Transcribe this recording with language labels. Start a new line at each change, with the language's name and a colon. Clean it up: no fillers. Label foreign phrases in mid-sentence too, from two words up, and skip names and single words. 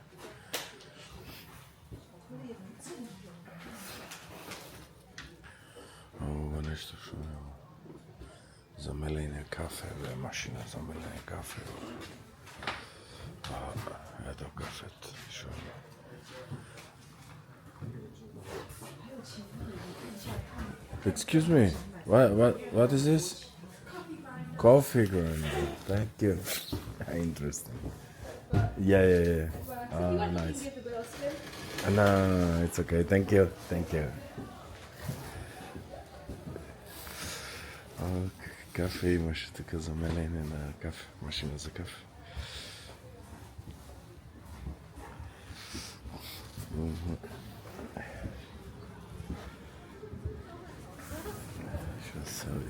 Macedonian: Ова нешто што е за мелење кафе, бе, машина за мелење кафе. Ето кафет, шо е.
English: Excuse me, what is this? Coffee grinder, thank you. Interesting. Yeah. Nice. No, it's okay, thank you.
Macedonian: Кафе имаше така за мелене на кафе, машина за кафе. Што се оди?